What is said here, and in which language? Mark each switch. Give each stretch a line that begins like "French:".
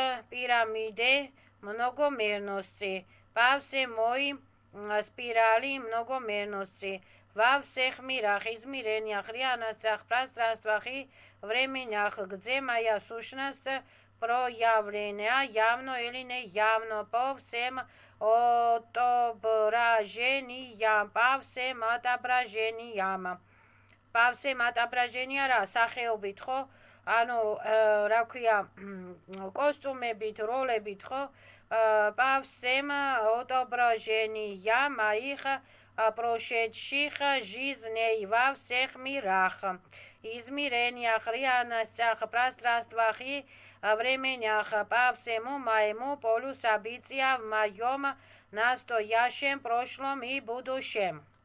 Russian: пирамиде многомерности, по всей моей спирали многомерности, во всех мирах, измерениях, реальностях, пространствах и временях, где моя сущность проявлена явно или неявно по всем отображениям, по всем отображениям. По всем отображениям
Georgian: რა სახეობით ხო? ანუ რა ქვია, კოსტუმებით, როლებით ხო?
Russian: По всем отображениям их прошедших жизней во всех мирах, измерениях, реальностях, пространствах и временях, по всему моему полю события в моем настоящем, прошлом и будущем.